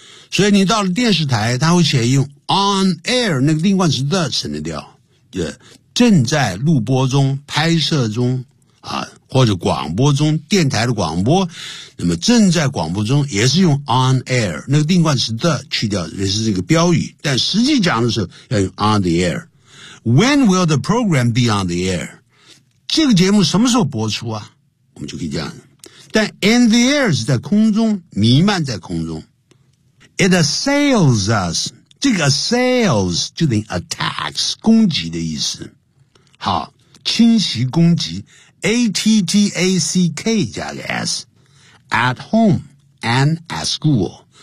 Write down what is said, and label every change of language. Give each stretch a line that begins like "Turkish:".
Chinese: 所以你到了电视台，它会写用 on air, 那个定冠词的省得掉。正在录播中，拍摄中，啊，或者广播中，电台的广播，那么正在广播中也是用 on air, 那个定冠词的去掉，也是这个标语。但实际讲的时候要用 on the air.
English: When will the program be on the air?
Chinese: 这个节目什么时候播出啊？我们就可以这样。但 in the air 是在空中，弥漫在空中。
English: It assails us.
Chinese: 这个 assails 就等于 attacks, 攻击的意思。好，侵袭攻击 ,attack 加个 s,
English: at home and at school.